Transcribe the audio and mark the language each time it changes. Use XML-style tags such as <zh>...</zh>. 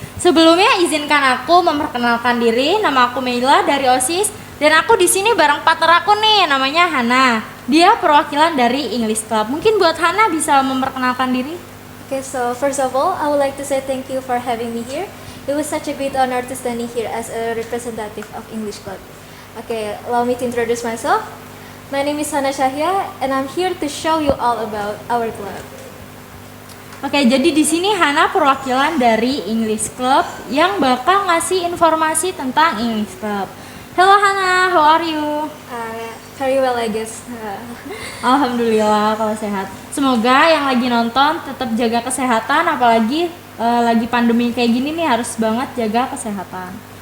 <id>Sebelumnya izinkan aku memperkenalkan diri, nama aku Meila dari OSIS dan aku di sini bareng partner aku nih, namanya Hana. Dia perwakilan dari English Club. Mungkin buat Hana bisa memperkenalkan diri.</id> <en>Okay, so first of all, I would like to say thank you for having me here. It was such a great honor to standing here as a representative of English Club. Okay, allow me to introduce myself. My name is Hana Syahya, and I'm here to show you all about our club.</en> <id>Oke, jadi di sini Hana perwakilan dari English Club yang bakal ngasih informasi tentang English Club.</id> <en>Hello Hana, how are you? Very well, I guess.</en> <id>Alhamdulillah kalau sehat. Semoga yang lagi nonton tetap jaga kesehatan, apalagi lagi pandemi kayak gini nih harus banget jaga kesehatan.</id>